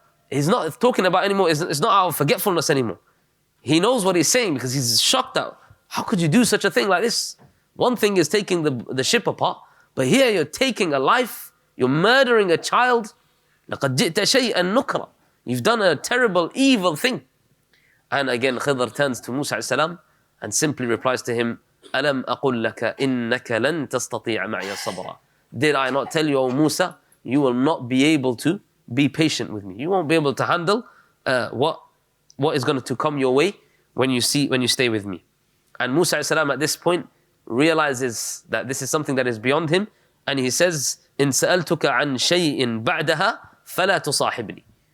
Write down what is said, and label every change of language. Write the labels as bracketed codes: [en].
[en] is not talking about anymore, it's not our forgetfulness anymore. He knows what he's saying because he's shocked out. How could you do such a thing like this? One thing is taking the ship apart, but here you're taking a life, you're murdering a child. [ar] لَقَدْ جِئْتَ شَيْئًا نُكْرًا. [en] You've done a terrible, evil thing. And again, Khidr turns to Musa a.s. and simply replies to him, [ar] أَلَمْ أَقُلْ لَكَ إِنَّكَ لَن تَسْتَطِيعَ مَعِيَ صَبْرًا. [en] Did I not tell you, O Musa, you will not be able to be patient with me. You won't be able to handle what is going to come your way when you stay with me. And Musa a.s. at this point realizes that this is something that is beyond him, and he says, [ar] إِن سَأَلْتُكَ عَنْ شَيْءٍ بَعْدَهَا فَلَا تُصَاحِبْنِي.